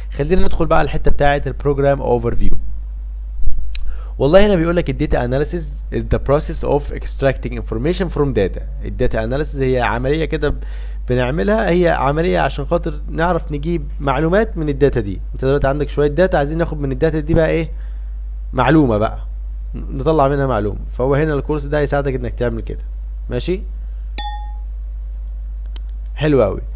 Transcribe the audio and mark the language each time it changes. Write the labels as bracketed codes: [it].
[ar] خلينا ندخل بقى على الحته بتاعت البروجرام اوفر فيو. والله هنا بيقول لك الداتا اناليسيس [en] is the process of extracting information from data. [ar] الداتا اناليسيس هي عمليه كده بنعملها، هي عمليه عشان خاطر نعرف نجيب معلومات من الداتا دي. انت دلوقتي عندك شويه داتا، عايزين ناخد من الداتا دي بقى ايه؟ معلومه بقى، نطلع منها معلومه. فهو هنا الكورس ده هيساعدك انك تعمل كده. ماشي، حلو قوي.